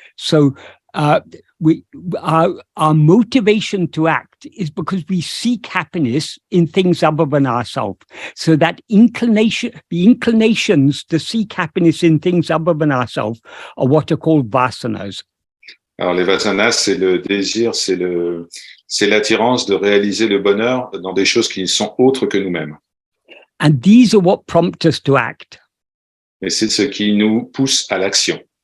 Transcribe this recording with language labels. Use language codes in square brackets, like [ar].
[en] So our motivation to act is because we seek happiness in things other than ourselves. So that the inclinations to seek happiness in things other than ourselves are what are called vasanas. [fr] Alors, les vasanas, c'est le désir, c'est l'attirance de réaliser le bonheur dans des choses qui sont autres que nous-mêmes. [en] And these are what prompt us to act. [fr] Et c'est ce qui nous pousse à l'action.